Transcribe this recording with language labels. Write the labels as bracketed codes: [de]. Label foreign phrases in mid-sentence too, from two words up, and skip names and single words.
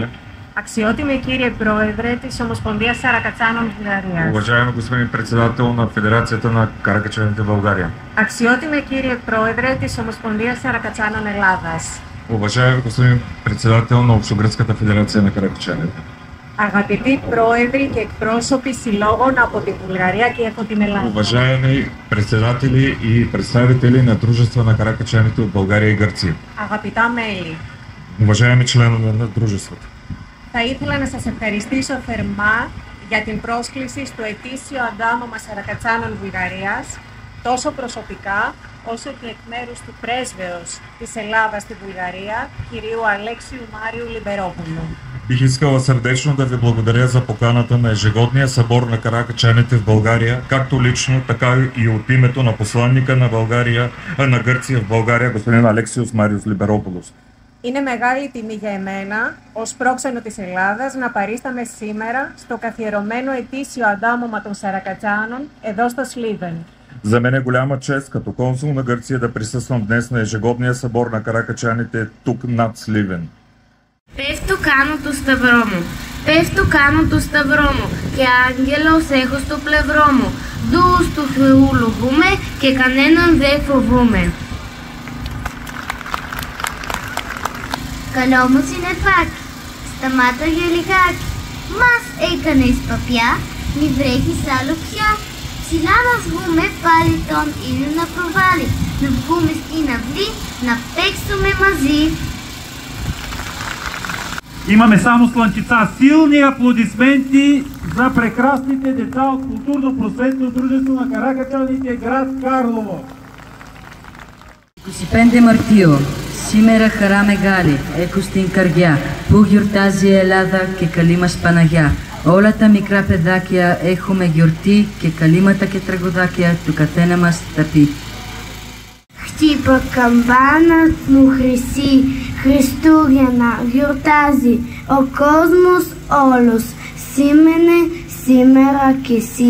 [el] Αξιότιμη κύριε Πρόεδρε της Ομοσπονδίας Σαρακατσάνων Βουλγαρίας. [bg] уважаеми господин председател на Федерацията на каракачаните в България. [el] Αξιότιμη κύριε Πρόεδρε της Ομοσπονδίας Σαρακατσάνων Ελλάδας. [bg] Уважаеми господин председател на Общогръцката федерация на каракачаните. [el] Αγαπητοί πρόεδροι και εκπρόσωποι συλλόγων από τη Βουλγαρία και από την Ελλάδα. [bg] Уважаеми председатели и представители на дружества на каракачаните от България и Гърция. [el] Αγαπητά μέλη. [bg] Уважаеми членове на дружествата. [el] Θα ήθελα να σας ευχαριστήσω θερμά για την πρόσκληση στο ετήσιο αντάμωμα Σαρακατσάνων Βουλγαρίας, τόσο προσωπικά όσο και εκ μέρους του πρέσβεως της Ελλάδας στη Βουλγαρία, κυρίου Αλέξιου Μάριου Λιμπερόπουλου. [bg] Бих искала сърдечно да ви благодаря за поканата на ежегодния събор на каракачаните в България, както лично, така и от името на посланника на Гърция в България, господин Αλέξιος Μάριος Λιμπερόπουλος. [el] Είναι μεγάλη τιμή για εμένα, ως πρόξενο της Ελλάδας, να παρίσταμαι σήμερα στο καθιερωμένο ετήσιο αντάμωμα των Σαρακατσάνων εδώ στο Σλίβεν. [bg] За мен е голяма чест като консул на Гърция да присъствам днес на ежегодния събор на каракачаните тук над Сливен. [el] Πες το κάνω το σταυρό μου, πες το κάνω το σταυρό μου και άγγελος έχω στο πλευρό μου. Δούς του Θεού λογούμε και κανέναν δεν φοβούμε. Καλό μου συννεφάκι, σταμάτα για λιγάκι. Μας έκανες παπιά, μη βρέχεις άλλο πια. Ψηλά να βγούμε πάλι τον ήλιο να προβάλλει. Να βγούμε στην αυλή, να παίξουμε μαζί. [bg] Имаме само слънчица. Силни аплодисменти за прекрасните деца от културно-просветно дружество на каракачаните, град Карлово. [el] 25 Μαρτίου. Σήμερα χαρά μεγάλη, έχω στην καρδιά, που γιορτάζει η Ελλάδα και καλή μας Παναγιά. Όλα τα μικρά παιδάκια έχουμε γιορτή και καλήματα και τραγουδάκια του καθένα μας θα πει. Χτύπα καμπάνας μου χρυσή, Χριστούγεννα γιορτάζει ο κόσμος όλος, σήμερα κι εσύ.